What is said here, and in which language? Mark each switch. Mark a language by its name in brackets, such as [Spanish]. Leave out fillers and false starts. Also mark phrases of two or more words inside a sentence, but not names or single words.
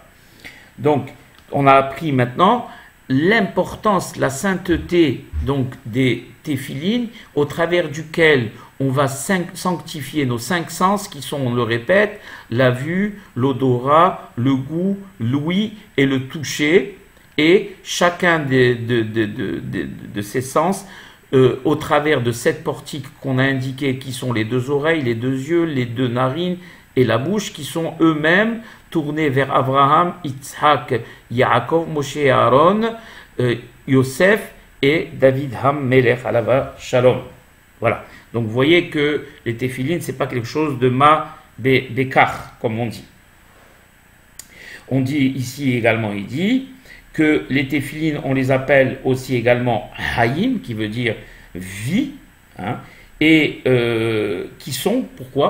[French] Donc, on a appris maintenant l'importance, la sainteté donc des téphilines, au travers duquel on va sanctifier nos 5 sens qui sont, on le répète, la vue, l'odorat, le goût, l'ouïe et le toucher. Et chacun de ces sens, au travers de 7 portiques qu'on a indiqués, qui sont les 2 oreilles, les 2 yeux, les 2 narines et la bouche, qui sont eux-mêmes tournés vers Abraham, Yitzhak, Yaakov, Moshe et Aaron, Yosef et David [Hebrew] המלך עליו השלום. [French] Voilà. Donc vous voyez que les téphilines, ce n'est pas quelque chose de bekar, comme on dit. On dit ici également, il dit que les téphilines, on les appelle aussi également Hayim, qui veut dire vie, hein, et qui sont, pourquoi?